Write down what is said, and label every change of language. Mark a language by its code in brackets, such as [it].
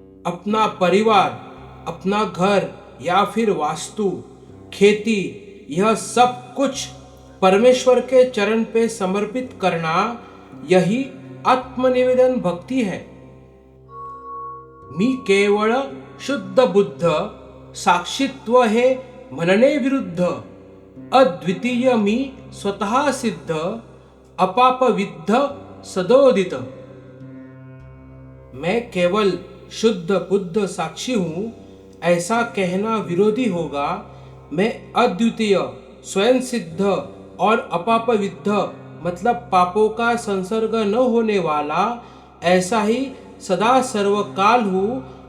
[hi] अपना परिवार, अपना घर या फिर वास्तु, खेती, यह सब कुछ परमेश्वर के चरण पे समर्पित करना, यही आत्मनिवेदन भक्ति है। [mr] मी केवळ शुद्ध बुद्ध, साक्षित्व हे म्हणणे विरुद्ध, अद्वितीय मी स्वतः सिद्ध, अपाप विद्ध सदोदित। [hi] मैं केवल शुद्ध बुद्ध साक्षी हूं, ऐसा कहना विरोधी होगा। मैं अद्वितीय, स्वयं सिद्ध और अपाप विद्ध मतलब पापों का संसर्ग न होने वाला, ऐसा ही सदा सर्वकाल हूँ,